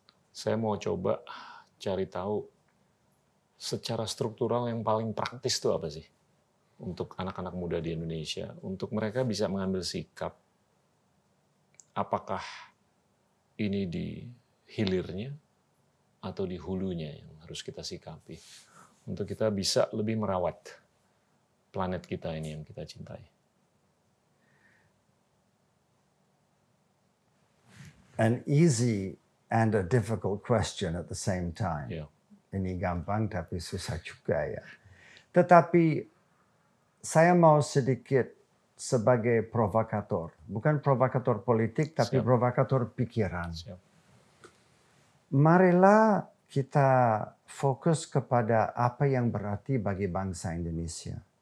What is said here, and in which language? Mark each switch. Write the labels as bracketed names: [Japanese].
[Indonesian] Saya mau coba cari tahu secara struktural yang paling praktis itu apa sih untuk anak-anak muda di Indonesia, untuk mereka bisa mengambil sikap apakah ini di hilirnya atau di hulunya yang harus kita sikapi untuk kita bisa lebih merawat planet kita ini yang kita cintai. [English] An easy and a difficult question at the same time. [Indonesian] Ya. Ini gampang tapi susah juga ya. Tetapi saya mau sedikit sebagai provokator. Bukan provokator politik tapi Siap. provokator pikiran. Siap. Marilah kita fokus kepada apa yang berarti bagi bangsa Indonesia.